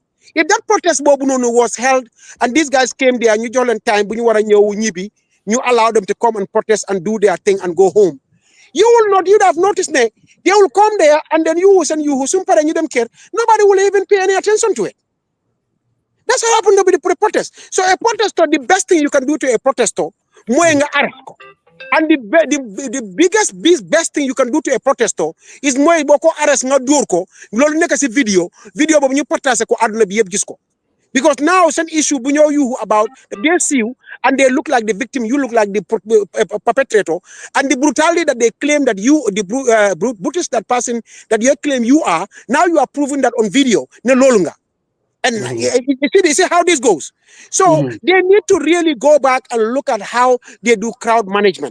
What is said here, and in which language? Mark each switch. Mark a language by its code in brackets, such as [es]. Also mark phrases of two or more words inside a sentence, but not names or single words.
[en] If that protest was held and these guys came there, and you allow them to come and protest and do their thing and go home, you'd have noticed they will come there and then you don't care. Nobody will even pay any attention to it. That's what happened with the protest. So a protester, the best thing you can do to a protester, and the best thing you can do to a protester is [wo] boko arrest nga durko lolu nek ci video bobu ñu partager ko aduna bi yeb gis ko. [en] Because now some issue [wo] bu ñoo [en] you about they see you and they look like the victim, you look like the perpetrator, and the brutality that they claim that you, the brutish that person that you claim you are, now you are proving that on video. [wo] Ne lolunga. [en] And you see how this goes. So they need to really go back and look at how they do crowd management.